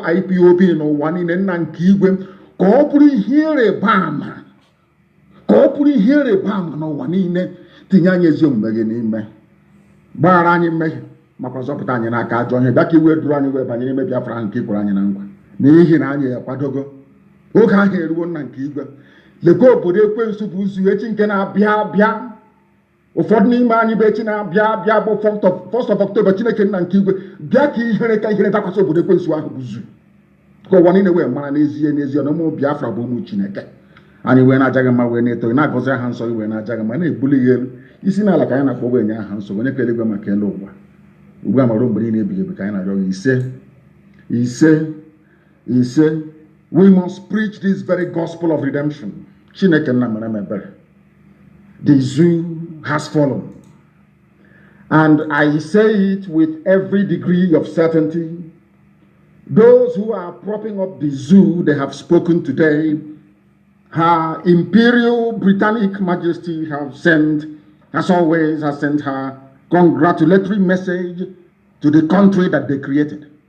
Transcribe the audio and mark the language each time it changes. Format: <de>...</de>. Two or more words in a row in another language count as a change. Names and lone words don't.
<ig>IPOB n'ụwa niile nna nke igwe ka ọ bụrụ ihe ịrịba ama ka ọ bụrụ ihe ịrịba ama n'ụwa niile tinye anyị ezi omume gị n'ime gbaghara anyị mmehie makwa zọpụta anyị n'aka ajọ ihe bịa ka iwe duru anyị wee banye n'ime Biafra ahụ nke ikwere anyị na ngwa n'ihi na anyị akwadogo oge ahụ eruo nna nke igwe lekwa obodo ekwensu bụ ụzọ echi nke na-abịa abịa ụfọdụ n'ime anyị bụ echi na-abịa abịa bụ</ig> <en>1st of October</en> <ig>Chineke nna nke igwe bịa ka ihere dakwasị obodo ekwensu ahụ bụ zu ka ụwa niile wee mara n'ezie n'ezie na ụmụ Biafra bụ ụmụ Chineke anyị wee na-ajaghị mma wee na-eto na-agọzi aha nsọ gị wee na-ajaghị mma na-ebuli gị elu isi n'ala ka anyị na-akpọ wee nye aha nsọ onye ka eluigwe maka elu ụwa ugbu a ma ruo mgbe niile ebighị ebi ka anyị na-arịọ gị ise</ig> <en>we must preach this very gospel of redemption.</en> <ig>Chineke nna mere m ebere.</ig> <en>The zoo has fallen, and I say it with every degree of certainty. Those who are propping up the zoo, they have spoken today. Her Imperial Britannic Majesty have sent, as always, has sent her congratulatory message to the country that they created.</en>